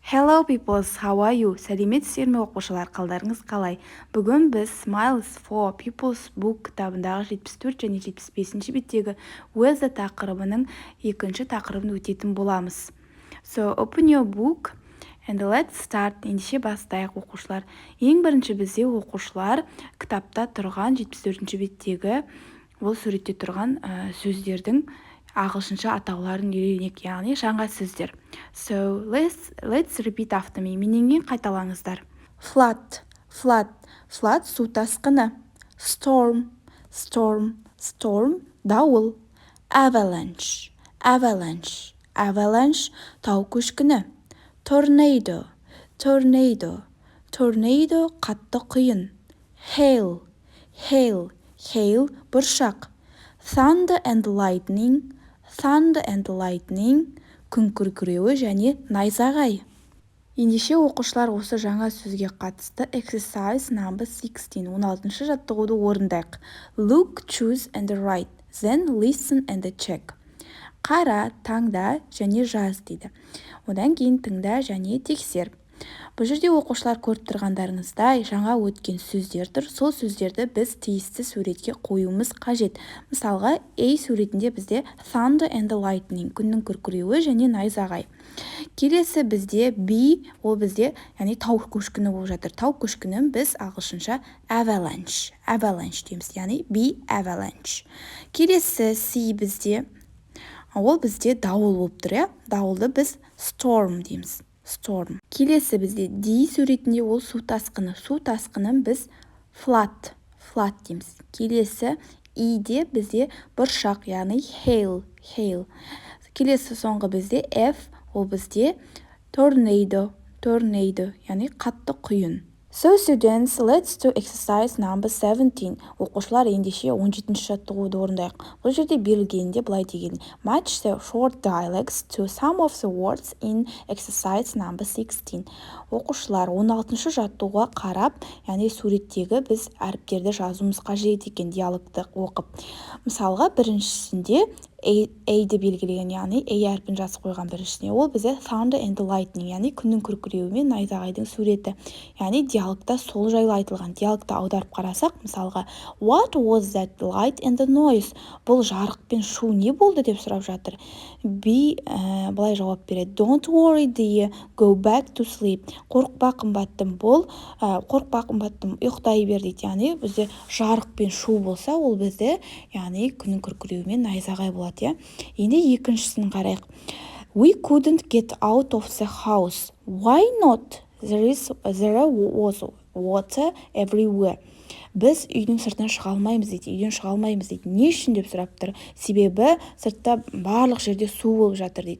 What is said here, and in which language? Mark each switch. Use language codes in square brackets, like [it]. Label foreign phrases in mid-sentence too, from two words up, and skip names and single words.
[en] Hello peoples, how are you? [kk] Сәлеметсіздер ме оқушылар, қалдарыңыз қалай? Бүгін біз Smiles for Pupils book кітабындағы 74 және 75-ші беттегі weather тақырыбының екінші тақырыбын өтетін боламыз. [en] So open your book and let's start. [kk] Ендеше бастайық оқушылар. Ең бірінші бізде оқушылар кітапта тұрған 74-ші беттегі ол суретте тұрған сөздердің ағылшынша атауларын үйренейік, яғни жаңа сөздер. [en] So let's repeat after me. [kk] Менен кейін қайталаңыздар. Flood, су тасқыны. Storm, дауыл. Avalanche, тау көшкіні. Tornado, қатты құйын. Hail, бұршақ. [en] Thunder and lightning, [kk] күн күркіреуі және найзағай. Ендеше оқушылар осы жаңа сөзге қатысты [en] exercise number 16, [kk] 16-шы жаттығуды орындайық. [en] Look, choose and write, then listen and check. [kk] Қара, таңда және жаз дейді. Одан кейін тыңда және тексер. Бұл жерде оқушылар көріп тұрғандарыңыздай жаңа өткен сөздер тұр. Сол сөздерді біз тиісті суретке қоюымыз қажет. Мысалға, A суретінде бізде [en] thunder and lightning, [kk] күннің күркіреуі және найзағай. Келесі бізде B, ол бізде яғни тау көшкіні болып жатыр. Тау көшкінін біз ағылшынша avalanche дейміз, яғни B avalanche. Келесі C бізде, ол бізде дауыл болып тұр, дауылды біз storm дейміз. Келесі бізде D суретінде ол су тасқыны. Су тасқынын біз flood дейміз. Келесі E-де бізде бұршақ, яғни hail. Келесі соңғы бізде F, ол бізде tornado, яғни қатты құйын. [en] So students, let's do exercise number 17. [kk] Оқушылар ендеше 17-ші жаттығуды орындайық. Бұл жерде берілгенде былай деген. [en] Match the short dialects to some of the words in exercise number 16. [kk] Оқушылар 16-ші жаттығуға қарап, яғни суреттегі біз әріптерді жазуымыз қажет екен диалогты оқып. Мысалға, біріншісінде A-ді белгілеген, яғни A әрпін жазып қойған біріншісіне. Ол бізде [en] thunder and lightning, [kk] яғни күннің күркіреуі мен найзағайдың суреті. Яғни диалогта сол жайлы айтылған. Диалогта аударып қарасақ, мысалға, [en] what was that light and the noise? [kk] Бұл жарық пен шу не болды деп сұрап жатыр. B былай жауап береді. [en] Don't worry dear, go back to sleep. [kk] Қорықпа қымбаттым, ұйықтай бер дейді. Яғни бізде жарық пен шу болса, ол бізде яғни күннің күркіреуі мен найзағай болады. Енді екіншісін қарайық. [en] We couldn't get out of the house. Why not? There was water everywhere. [kk] Біз үйдің сыртынан шыға алмаймыз дейді. Не үшін деп сұрап тұр? Себебі сыртта барлық жерде су болып жатыр дейді.